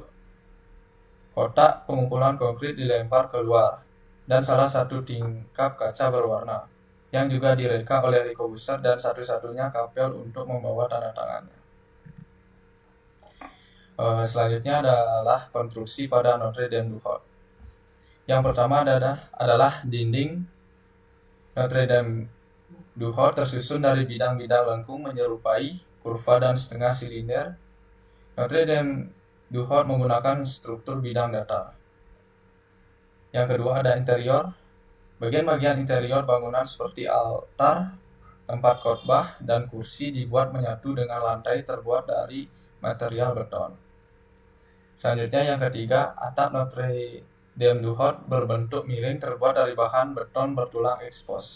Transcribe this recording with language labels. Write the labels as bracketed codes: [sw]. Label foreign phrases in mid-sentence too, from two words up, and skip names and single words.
[ms] Kotak pengumpulan konkrit dilempar keluar, dan salah satu tingkap kaca berwarna, yang juga direka oleh Le Corbusier dan satu-satunya kapel untuk membawa tanda tangannya. [id] Selanjutnya adalah konstruksi pada Notre Dame du Hot. Yang pertama adalah dinding. Notre Dame du Hot tersusun dari bidang-bidang lengkung menyerupai kurva dan setengah silinder. Notre Dame du Hort menggunakan struktur bidang datar. Yang kedua ada interior. Bagian-bagian interior bangunan seperti altar, tempat khotbah, dan kursi dibuat menyatu dengan lantai terbuat dari material beton. Selanjutnya yang ketiga, atap Notre Dame du Hort berbentuk miring terbuat dari bahan beton bertulang ekspos.